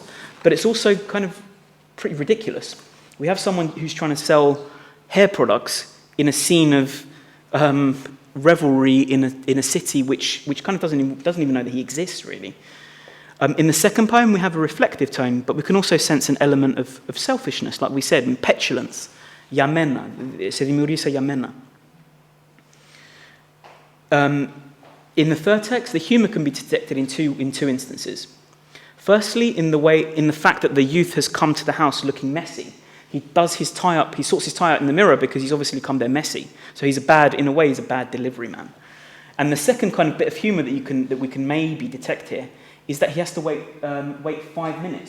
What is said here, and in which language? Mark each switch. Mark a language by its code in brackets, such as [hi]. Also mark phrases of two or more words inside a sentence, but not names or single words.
[en] But it's also kind of pretty ridiculous. We have someone who's trying to sell hair products in a scene of revelry in a city which kind of doesn't even know that he exists, really. In the second poem, we have a reflective tone, but we can also sense an element of selfishness, like we said, and petulance. [el] Για μένα, σε δημιούργησα για μένα. [en] In the third text, the humour can be detected in two instances. Firstly, in the fact that the youth has come to the house looking messy. He does his tie-up, he sorts his tie out in the mirror because he's obviously come there messy. So he's a way, he's a bad delivery man. And the second kind of bit of humour that we can maybe detect here is that he has to wait 5 minutes.